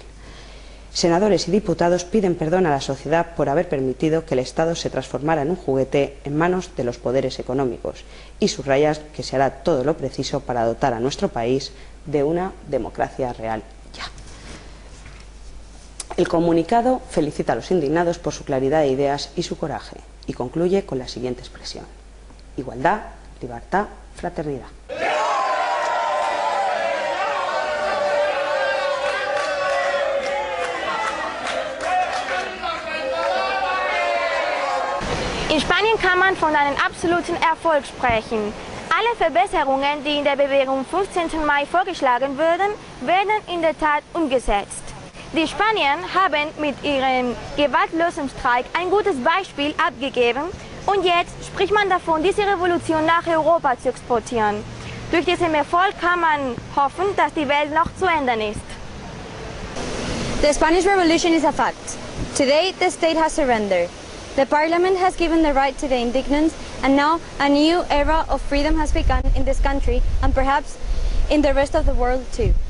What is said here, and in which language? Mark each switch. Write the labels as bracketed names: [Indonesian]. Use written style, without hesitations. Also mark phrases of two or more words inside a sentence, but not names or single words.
[Spanish] Senadores y diputados piden perdón a la sociedad por haber permitido que el Estado se transformara en un juguete en manos de los poderes económicos, y subrayan que se hará todo lo preciso para dotar a nuestro país de una democracia real ya. El comunicado felicita a los indignados por su claridad de ideas y su coraje, y concluye con la siguiente expresión: igualdad, libertad, fraternidad. [German] In Spanien kann man von einem absoluten Erfolg sprechen. Alle Verbesserungen, die in der Bewegung 15. Mai vorgeschlagen wurden, werden in der Tat umgesetzt. Die Spanier haben mit ihrem gewaltlosen Streik ein gutes Beispiel abgegeben, und jetzt spricht man davon, diese Revolution nach Europa zu exportieren. Durch diesen Erfolg kann man hoffen, dass die Welt noch zu ändern ist. [English] The Spanish Revolution is a fact. Today the state has surrendered. The parliament has given the right to the indignants, and now a new era of freedom has begun in this country, and perhaps in the rest of the world too.